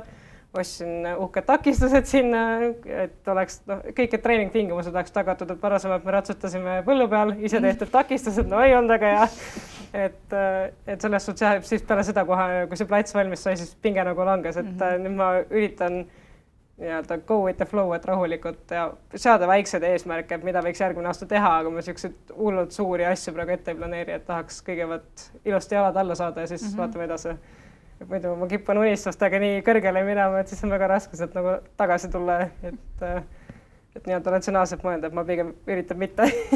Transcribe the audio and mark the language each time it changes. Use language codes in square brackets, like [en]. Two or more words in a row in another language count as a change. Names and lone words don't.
[et] Ostsin uhked takistused sinna, et oleks kõik treeningtingimused oleks tagatud, et varasemalt me ratsutasime põllu peal, ise tehtud takistused, ei olnud väga hea. Et selles suhtes siis peale seda kohe, kui see plats valmis sai, siis pinge nagu langes, et nüüd ma üritan nii-öelda [en] go with the flow, [et] et rahulikult ja seada väiksed eesmärke, mida võiks järgmine aasta teha, aga ma sellised hullult suuri asju praegu ette ei planeeri, et tahaks kõigepealt ilusti jalad alla saada ja siis vaatame edasi. Muidu ma kippan unistustega nii kõrgele minema, et siis on väga raske sealt nagu tagasi tulla, et nii-öelda ratsionaalselt mõelda, et ma pigem üritan mitte.